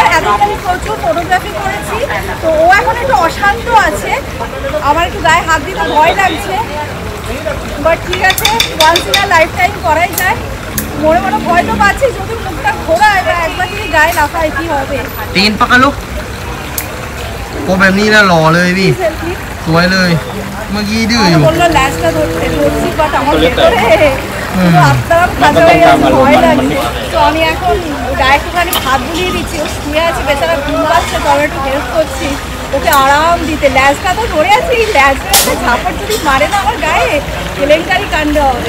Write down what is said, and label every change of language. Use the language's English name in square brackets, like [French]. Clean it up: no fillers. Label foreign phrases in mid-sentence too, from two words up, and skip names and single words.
[Bangla] এতদিন আমি প্রচুর ফটোগ্রাফি করেছি, তো ও এখন একটু অশান্ত আছে। আমার একটু গায়ে হাত দিতে ভয় লাগছে, বাট ঠিক আছে, [English] once in a life time [Bangla] করাই যায়। মনে মনে ভয় তো পাচ্ছি, যদি মুখটা ঘোরায় বা একবার যদি গায়ে লাফায় কি হবে। [Thai] ตีนปะคะลูกโอ้แบบนี้นะหล่อเลยพี่ [Bangla] সেলফি [Thai] สวยเลย เมื่อกี้ดื้ออยู่ [Bangla] বললো ল্যাসটা ধরছি, বাট আমার ভেতরে পুরো আত্মারাম খাজা হয়ে গেছে, ভয় লাগছে। তো আমি এখন গায়ে একটুখানি হাত বুলিয়ে দিচ্ছি। ও শুয়ে আছে বেচারা, ঘুম পাচ্ছে, তো আমি একটু হেল্প করছি ওকে আরাম দিতে। ল্যাসটা তো ধরে আছে, এই ল্যাসের একটা ঝাপড় যদি মারে না আমার গায়ে, কেলেঙ্কারি কাণ্ড হবে।